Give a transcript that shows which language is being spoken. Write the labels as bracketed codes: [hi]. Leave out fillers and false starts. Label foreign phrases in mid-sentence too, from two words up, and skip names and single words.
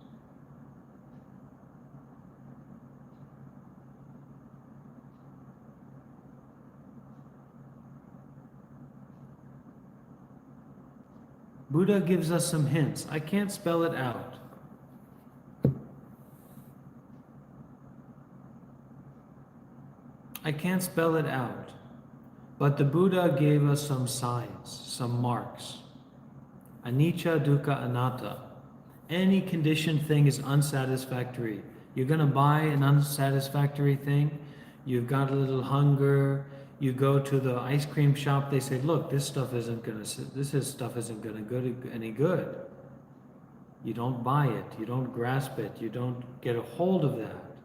[en] Buddha gives us some hints. I can't spell it out. I can't spell it out. But the Buddha gave us some signs, some marks. [pi] Anicca, dukkha, anatta. [en] Any conditioned thing is unsatisfactory. You're going to buy an unsatisfactory thing. You've got a little hunger. You go to the ice cream shop, they say, look, this stuff isn't gonna any good. You don't buy it, you don't grasp it, you don't get a hold of that.